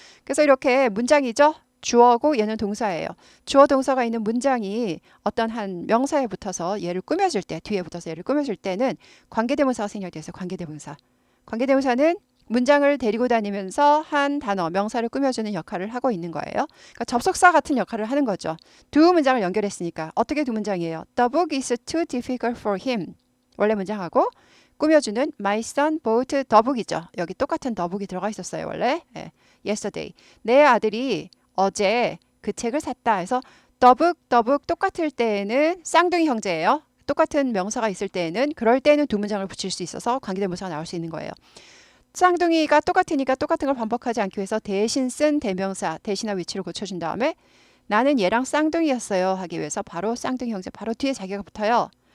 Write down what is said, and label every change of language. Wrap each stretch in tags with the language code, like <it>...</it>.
<ko>그래서 이렇게 문장이죠. 주어고 얘는 동사예요. 주어 동사가 있는 문장이 어떤 한 명사에 붙어서 얘를 꾸며줄 때, 뒤에 붙어서 얘를 꾸며줄 때는 관계대명사가 생략돼서 관계대명사. 관계대명사는 문장을 데리고 다니면서 한 단어, 명사를 꾸며주는 역할을 하고 있는 거예요. 그러니까 접속사 같은 역할을 하는 거죠. 두 문장을 연결했으니까 어떻게 두 문장이에요?</ko> <en>The book is too difficult for him.</en> <ko>원래 문장하고 꾸며주는</ko> <en>My son bought the book이죠.</en> <ko>여기 똑같은 the book이 들어가 있었어요. 원래 yesterday. 내 아들이 어제 그 책을 샀다 해서 the book 똑같을 때에는 쌍둥이 형제예요. 똑같은 명사가 있을 때에는 그럴 때는 두 문장을 붙일 수 있어서 관계대명사가 나올 수 있는 거예요. 쌍둥이가 똑같으니까 똑같은 걸 반복하지 않기 위해서 대신 쓴 대명사, 대신한 위치를 고쳐준 다음에 나는 얘랑 쌍둥이였어요 하기 위해서 바로 쌍둥이 형제 바로 뒤에 자기가 붙어요.</ko>